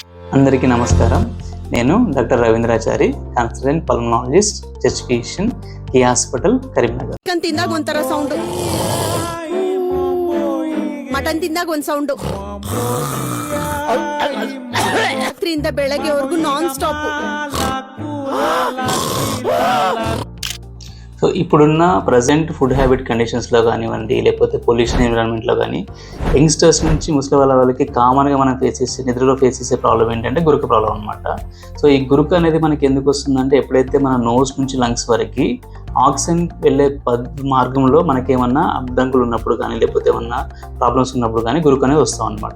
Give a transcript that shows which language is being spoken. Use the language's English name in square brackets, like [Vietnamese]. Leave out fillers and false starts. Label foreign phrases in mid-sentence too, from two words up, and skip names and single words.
[Telugu] అందరికీ నమస్కారం. నేను డాక్టర్ రవీంద్రాచారి, [English] consultant pulmonologist, chest physician, [Telugu] ఈ హాస్పిటల్ ಕರೀಂನಗರ್. [Kannada] ಚಿಕನ್ ತಿಂದಾಗ ಒಂಥರ ಸೌಂಡ್, ಮಟನ್ ತಿಂದಾಗ ಒಂದ್ ಸೌಂಡ್, ರಾತ್ರಿಯಿಂದ ಬೆಳಗ್ಗೆವರೆಗೂ [English] non stop. [Telugu] సో ఇప్పుడున్న [English] present food habit [Telugu] కండిషన్స్లో కానివ్వండి, లేకపోతే పొల్యూషన్ ఎన్విరాన్మెంట్లో కానీ యంగ్స్టర్స్ నుంచి ముసలి వాళ్ళకి కామన్గా మనం నిద్రలో ఫేస్ చేసే ప్రాబ్లం ఏంటంటే గురుక ప్రాబ్లం అనమాట. సో ఈ గురుక అనేది మనకి ఎందుకు వస్తుందంటే, ఎప్పుడైతే మన నోస్ నుంచి లంగ్స్ వరకు ఆక్సిజన్ వెళ్ళే మార్గంలో మనకేమన్నా అడ్డంకులు ఉన్నప్పుడు కానీ, లేకపోతే ఏమన్నా ప్రాబ్లమ్స్ ఉన్నప్పుడు కానీ గురుక అనేది వస్తాం అనమాట.